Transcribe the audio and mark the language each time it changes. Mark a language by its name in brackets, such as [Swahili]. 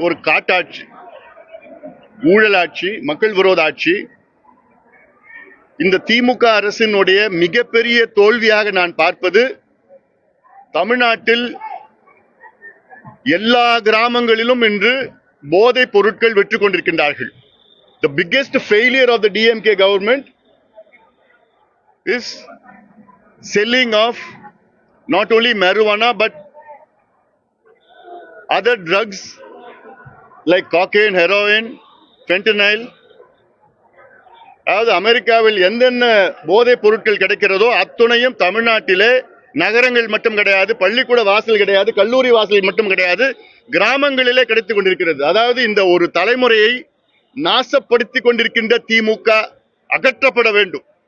[Tamil] ஒரு காட்டாட்சி, ஊழலாட்சி, மக்கள் விரோத ஆட்சி. இந்த திமுக அரசினுடைய மிகப்பெரிய தோல்வியாக நான் பார்ப்பது, தமிழ்நாட்டில் எல்லா கிராமங்களிலும் இன்று போதைப் பொருட்கள் விற்று கொண்டிருக்கின்றார்கள். [English] The biggest failure of the DMK government is selling of not only marijuana but other drugs like cocaine, heroin, fentanyl. [Tamil] அதாவது அமெரிக்காவில் எந்தென்ன போதைப் பொருட்கள் கிடைக்கிறதோ அத்துணையும் தமிழ்நாட்டிலே நகரங்கள் மட்டும் கிடையாது, பள்ளிக்கூட வாசல் கிடையாது, கல்லூரி வாசல் மட்டும் கிடையாது, கிராமங்களிலே கிடைத்துக் கொண்டிருக்கிறது. அதாவது இந்த ஒரு தலைமுறையை நாசப்படுத்திக் கொண்டிருக்கின்ற திமுக அகற்றப்பட வேண்டும்.